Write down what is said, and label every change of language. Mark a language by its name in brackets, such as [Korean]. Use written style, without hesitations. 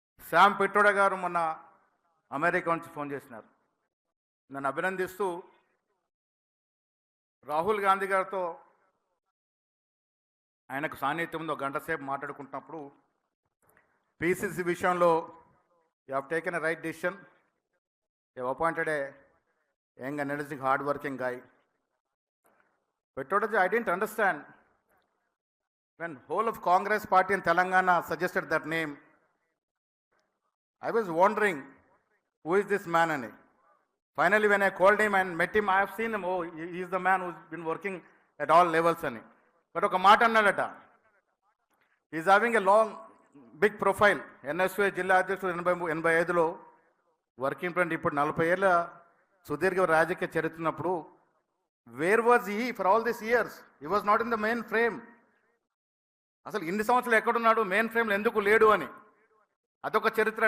[Telugu] Sam Pitroda గారు మొన్న America నుంచి ఫోన్ చేసినారు, నన్ను అభినందిస్తూ రాహుల్ గాంధీ గారితో ఆయనకు సాన్నిధ్యంలో 1 గంట సేపు మాట్లాడుకుంటున్నప్పుడు పీసీసీ విషయంలో [English] You have taken a right decision, you have appointed a young energetic hard working guy. Petrodaji, I didn't understand when whole of Congress party in Telangana suggested that name. I was wondering who is this man [Telugu] ani. [English] Finally when I called him and met him, I have seen him, oh he is the man who's been working at all levels ani. But [Telugu] oka మాట అన్నాడట, [English] he is having a long big profile. [Telugu] NSU జిల్లా అధ్యక్షుడు 85లో working president, ఇప్పుడు 40 ఏళ్ళ సుదీర్ఘ రాజకీయ చరిత్రన్నప్పుడు [English] Where was he for all this years? He was not in the main frame. [Telugu] అసలు ఇన్ని సంవత్సరాలు ఎక్కడున్నాడు, మెయిన్ ఫ్రేమ్లో ఎందుకు లేడు అని. అదొక చరిత్ర.